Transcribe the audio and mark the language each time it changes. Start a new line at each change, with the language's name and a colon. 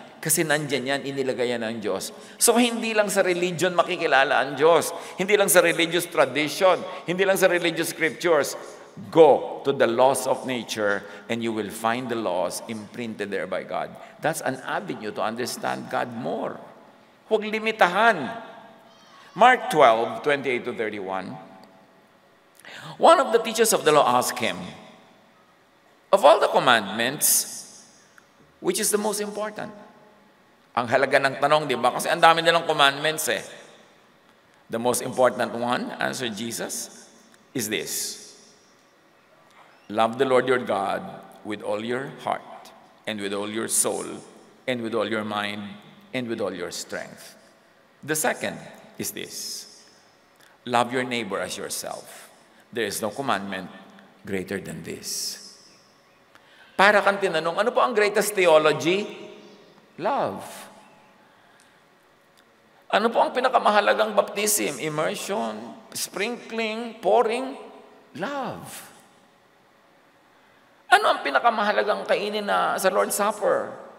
Filipino: Kasi nandyan yan, inilagay yan ng Diyos. So, hindi lang sa religion makikilala ang Diyos. Hindi lang sa religious tradition. Hindi lang sa religious scriptures.
English: Go to the laws of nature and you will find the laws imprinted there by God. That's an avenue to understand God more. Huwag limitahan. Mark 12, 28 to 31. One of the teachers of the law asked him, of all the commandments, which is the most important?
Filipino: Ang halaga ng tanong, di ba? Kasi ang dami nilang commandments eh.
English: The most important one, answered Jesus, is this. Love the Lord your God with all your heart, and with all your soul, and with all your mind, and with all your strength. The second is this. Love your neighbor as yourself. There is no commandment greater than this.
Filipino: Para kang tinanong, ano po ang greatest theology?
English: Love.
Filipino: Ano po ang pinakamahalagang baptism? Immersion, sprinkling, pouring? Love. Ano ang pinakamahalagang kainin na sa Lord's Supper?